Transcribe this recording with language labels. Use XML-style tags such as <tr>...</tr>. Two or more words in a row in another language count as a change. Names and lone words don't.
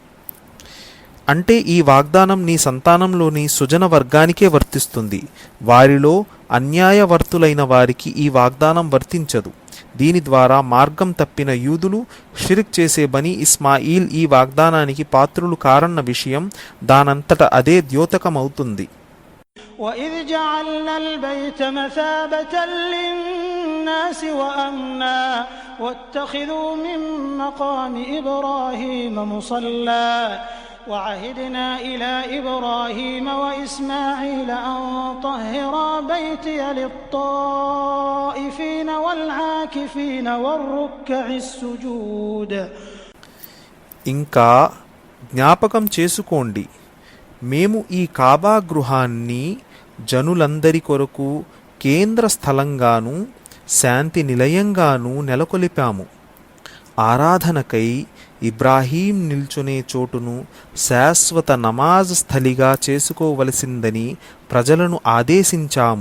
<te>అంటే ఈ వాగ్దానం నీ సంతానంలోని సుజన వర్గానికే వర్తిస్తుంది. వారిలో అన్యాయవర్తులైన వారికి ఈ వాగ్దానం వర్తించదు. దీని ద్వారా మార్గం తప్పిన యూదులు, షిర్క్ చేసే బనీ ఇస్మాయిల్ ఈ వాగ్దానానికి పాత్రులు కారన్న విషయం దానంతట అదే ద్యోతకమవుతుంది.</te> <ar>وَإِذْ جَعَلْنَا الْبَيْتَ مَثَابَةً لِلنَّاسِ وَأَمْنًا وَاتَّخِذُوا مِن مَّقَامِ إِبْرَاهِيمَ مُصَلًّى وَعَهِدْنَا إِلَى إِبْرَاهِيمَ وَإِسْمَاعِيلَ أَن طَهِّرَا بَيْتِيَ لِلطَّائِفِينَ وَالْعَاكِفِينَ وَالرُّكَّعِ السُّجُودِ.</ar> <te>ఇంకా జ్ఞాపకం చేసుకోండి, మేము ఈ కాబా గృహాన్ని జనులందరి కొరకు కేంద్ర స్థలంగాను శాంతి నిలయంగాను నెలకొల్పాము. ఆరాధనకై ఇబ్రాహీం నిల్చునే చోటును శాశ్వత నమాజ్ స్థలిగా చేసుకోవలసిందని ప్రజలను ఆదేశించాము.</te>